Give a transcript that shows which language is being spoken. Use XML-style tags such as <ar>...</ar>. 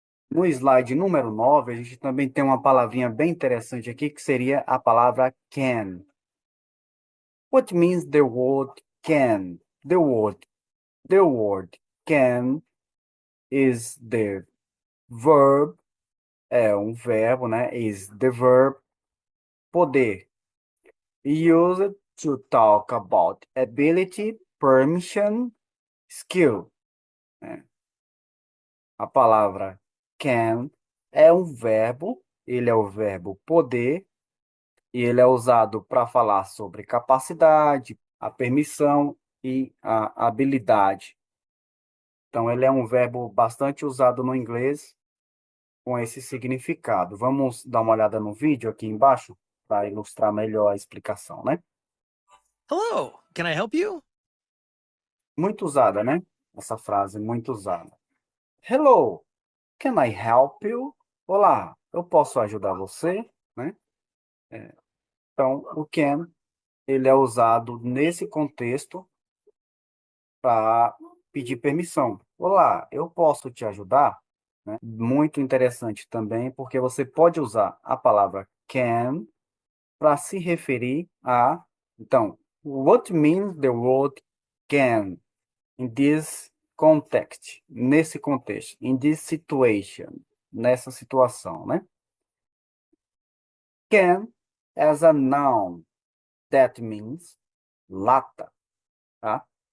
<pt>No slide número 9, a gente também tem uma palavrinha bem interessante aqui, que seria a palavra can.</pt> <en>What means the word can? The word can is the verb,</en> <pt>é um verbo, né?</pt> <en>Is the verb poder. Used to talk about ability, permission, skill. Né?</en> <pt>A palavra can é um verbo, ele é o verbo poder, e ele é usado para falar sobre capacidade, a permissão e a habilidade. Então, ele é um verbo bastante usado no inglês com esse significado. Vamos dar uma olhada no vídeo aqui embaixo para ilustrar melhor a explicação, né?</pt> <en>Hello, can I help you?</en> <pt>Muito usada, né? Essa frase, muito usada.</pt> <en>Hello, can I help you?</en> <pt>Olá, eu posso ajudar você, né? Então, o can, ele é usado nesse contexto para pedir permissão. Olá, eu posso te ajudar? Né? Muito interessante também, porque você pode usar a palavra can para se referir a... Então,</pt> <en>what means the word can in this context?</en> <pt>Nesse contexto,</pt> <en>in this situation,</en> <pt>nessa situação, né?</pt> <en>Can as a noun, that means lata, tá?</en>